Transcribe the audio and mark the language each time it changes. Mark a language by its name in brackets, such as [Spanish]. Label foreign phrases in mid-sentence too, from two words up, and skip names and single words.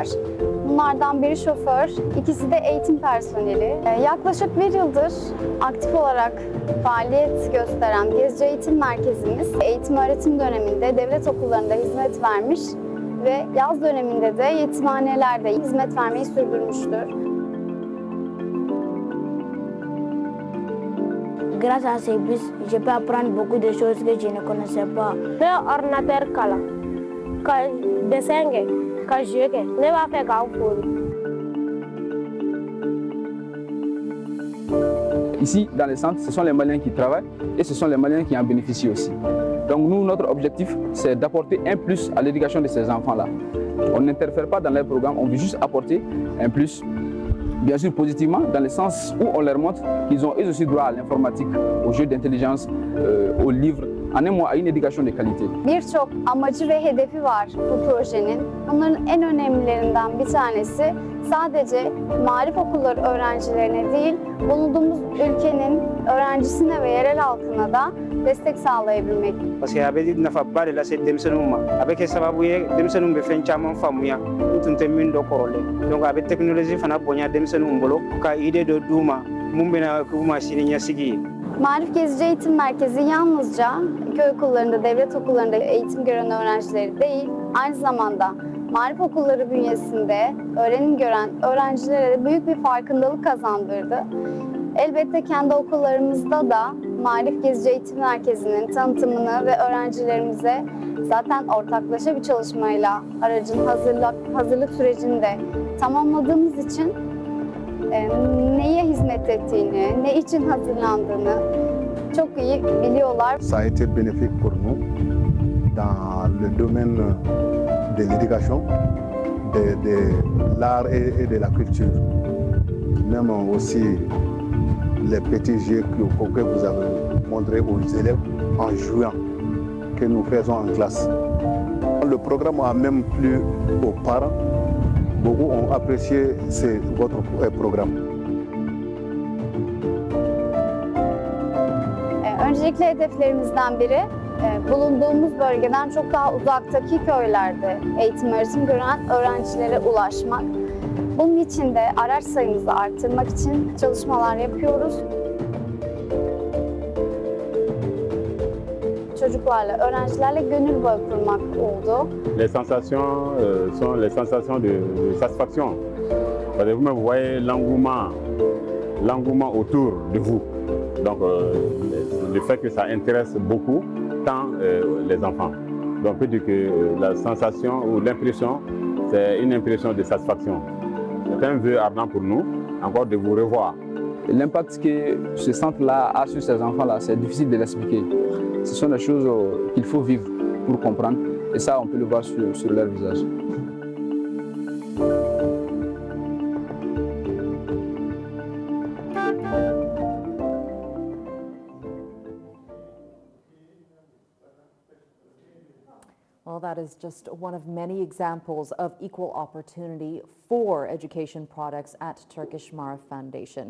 [Turkish] Bunlardan biri şoför, ikisi de eğitim personeli. Yaklaşık bir yıldır aktif olarak faaliyet gösteren Gezici Eğitim Merkezimiz eğitim öğretim döneminde devlet okullarında hizmet vermiş ve yaz döneminde de yetimhanelerde hizmet vermeyi sürdürmüştür. [French] Grâce à ces bus, je peux apprendre beaucoup de choses que je ne connaissais pas. Le ordinateur [Bambara] kala, ka dessin ka jeu ne b'a fait k'a foli. [French] Ici, dans les centres, ce sont les Maliens qui travaillent et ce sont les Maliens qui en bénéficient aussi. Donc nous, notre objectif, c'est d'apporter un plus à l'éducation de ces enfants-là. On n'interfère pas dans les programmes, on veut juste apporter un plus, bien sûr positivement, dans le sens où on leur montre qu'ils ont eux aussi droit à l'informatique, aux jeux d'intelligence, aux livres, en un mot, à une éducation de qualité. [Turkish] Birçok amacı ve hedefi var bu projenin. Bunların en önemlilerinden bir tanesi sadece marif okulları öğrencilerine değil, bulunduğumuz ülkenin öğrencisine ve yerel halkına da destek sağlayabilmek. [French] Parce que avec [Bambara] nafaba [French] de la cette [Bambara] denmisɛnninw ma a bɛ kɛ sababu ye denmisɛnninw bɛ fɛn caman faamuya n tun tɛ min dɔ kɔrɔlen donc a bɛ teknoloji fana bonya denmisɛnninw bolo ka idée dɔ d'u ma mun bɛna k'u ma sini ɲɛsigi ye. [Turkish] Marif Gezici Eğitim Merkezi yalnızca köy okullarında, devlet okullarında eğitim gören öğrencileri değil, aynı zamanda marif okulları bünyesinde öğrenim gören öğrencilere de büyük bir farkındalık kazandırdı. Elbette kendi okullarımızda da Marif Gezici Eğitim Merkezi'nin tanıtımını ve öğrencilerimize zaten ortaklaşa bir çalışmayla aracın hazırlık sürecini de tamamladığımız için neye hizmet ettiğini, ne için hazırlandığını çok iyi biliyorlar. [French] Ça a été bénéfique pour nous dans le domaine de l'éducation, de l'art et de la culture. Même aussi les petits jeux que vous avez montrés aux élèves en jouant, que nous faisons en classe. Le programme a même plu aux parents. Beaucoup ont apprécié votre programme. [Turkish] Öncelikle hedeflerimizden biri bulunduğumuz bölgeden çok daha uzaktaki köylerde eğitim öğretim gören öğrencilere ulaşmak. Bunun için de araç sayımızı arttırmak için çalışmalar yapıyoruz. Çocuklarla, öğrencilerle gönül bağı kurmak oldu. [French] Les sensations sont les sensations de satisfaction. Parce que vous me voyez l'engouement autour de vous. Donc le fait que ça intéresse beaucoup tant les enfants. Donc on peut dire que la sensation ou l'impression, c'est une impression de satisfaction. C'est un vœu ardent pour nous, encore de vous revoir. L'impact que ce centre-là a sur ces enfants-là, c'est difficile de l'expliquer. Ce sont des choses qu'il faut vivre pour comprendre. Et ça, on peut le voir sur leur visage. [English] Well, that is just one of many examples of equal opportunity for education products at Turkish Marif Foundation.